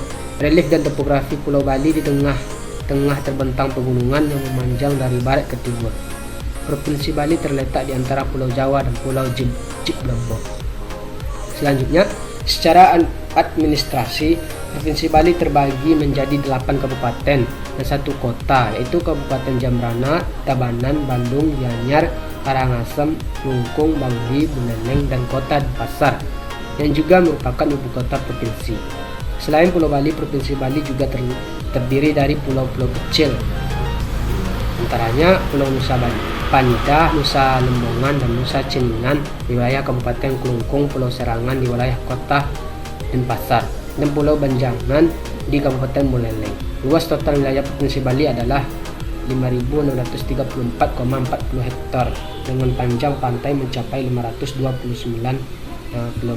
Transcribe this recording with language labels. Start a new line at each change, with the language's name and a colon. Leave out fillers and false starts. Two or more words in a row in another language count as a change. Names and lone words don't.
Indonesian: Relief dan topografi Pulau Bali di tengah terbentang pegunungan yang memanjang dari barat ke timur. Provinsi Bali terletak di antara Pulau Jawa dan Pulau Lombok. Selanjutnya, secara administrasi, Provinsi Bali terbagi menjadi 8 kabupaten dan 1 kota, yaitu Kabupaten Jembrana, Tabanan, Bandung, Gianyar, Karangasem, Klungkung, Bangli, Buleleng, dan Kota Denpasar, yang juga merupakan ibu kota provinsi. Selain Pulau Bali, Provinsi Bali juga terdiri dari pulau-pulau kecil, antaranya Pulau Nusa Penida, Nusa Lembongan, dan Nusa Ceningan di wilayah Kabupaten Klungkung, Pulau Serangan di wilayah Kota Denpasar, dan Pulau Banjangan di Kabupaten Buleleng. Luas total wilayah Provinsi Bali adalah 5.634,40 hektar dengan panjang pantai mencapai 529 km.